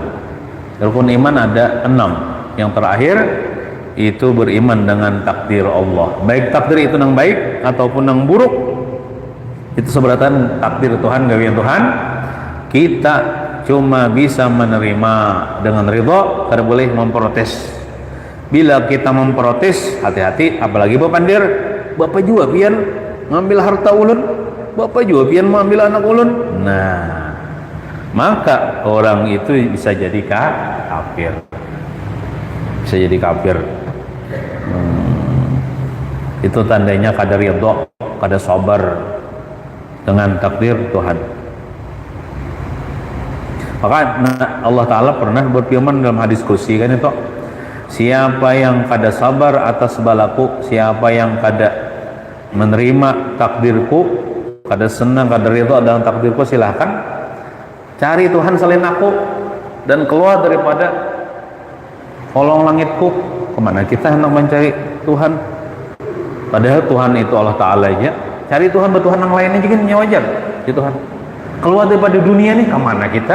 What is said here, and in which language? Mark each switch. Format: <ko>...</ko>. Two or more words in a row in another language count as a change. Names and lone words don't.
<id>Rukun iman ada 6. Yang terakhir itu beriman dengan takdir Allah, baik takdir itu yang baik ataupun yang buruk, itu seberatan takdir Tuhan, gawian Tuhan. Kita cuma bisa menerima dengan ridho, tidak boleh memprotes.</id> <bjn>Bila kita memprotes, hati-hati, apalagi berpandir, bapak juga pian ngambil harta ulun, bapak juga pian mengambil anak ulun.</bjn> <id>Nah, maka orang itu bisa jadi kafir, bisa jadi kafir.</id> <bjn>Itu tandanya kada ridho, kada sabar dengan takdir Tuhan. Maka Allah Ta'ala pernah berfirman dalam hadis kursi kan itu, siapa yang kada sabar atas balaku, siapa yang kada menerima takdirku, kada senang, kada ridho dengan takdirku,</bjn> <id>silahkan cari Tuhan selain aku dan keluar daripada kolong langitku. Kemana kita hendak mencari Tuhan? Padahal Tuhan itu Allah Ta'ala aja. Cari Tuhan bertuhan yang lainnya juga wajar ya Tuhan. Keluar daripada dunia nih, kemana kita?</id>